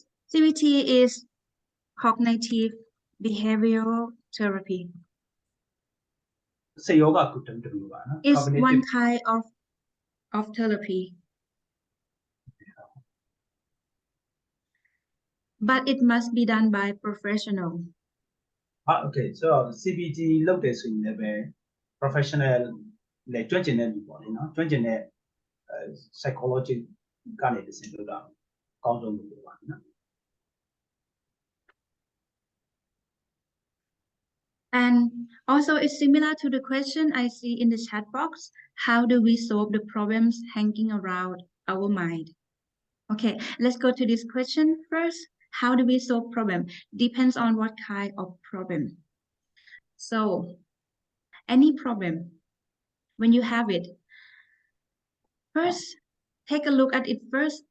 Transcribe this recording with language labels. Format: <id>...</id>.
<en>CBT is cognitive behavioral therapy.</en> <my>စိတ်ယောဂကုထုံးတစ်မျိုးပါနော်</my> <en>It's one kind of therapy. But it must be done by professional.</en> <my>Okay, so CBT လုပ်တယ်ဆိုရင်လည်းပဲ professional နဲ့ကျွမ်းကျင်တဲ့လူပေါ့လေနော်ကျွမ်းကျင်တဲ့ psychology ကနေတစ်ဆင့်လုပ်တာအကောင်းဆုံးလို့ပြောပါနော်</my> <en>And also it's similar to the question I see in the chat box. How do we solve the problems hanging around our mind? Okay, let's go to this question first. How do we solve problem? Depends on what kind of problem. So any problem, when you have it, first take a look at it first.</en>